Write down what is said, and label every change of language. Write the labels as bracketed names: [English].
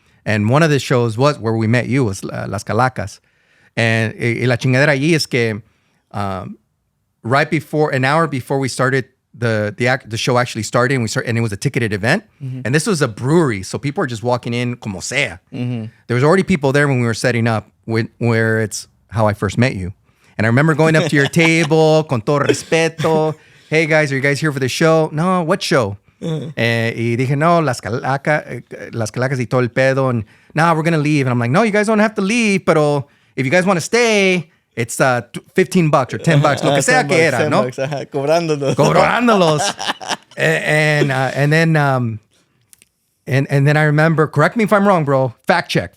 [English] And one of the shows was where we met you, was Las Calacas. And [Spanish] la chingadera allí es que [English] right before, an hour before we started, the show actually started, and it was a ticketed event. Mm-hmm. And this was a brewery, so people were just walking in [Spanish] como sea. [English] Mm-hmm. There was already people there when we were setting up, where it's how I first met you. And I remember going up to your table, [Spanish] con todo respeto, [English] hey guys, are you guys here for the show? No, what show? [Spanish] Y dije, no, las calacas y todo el pedo. [English] And nah, we're going to leave. And I'm like, no, you guys don't have to leave. Pero if you guys want to stay, it's $15 or $10. [Spanish] Lo que sea que era, ¿no? Cobrándolos. [English] And then I remember, correct me if I'm wrong, bro. Fact check.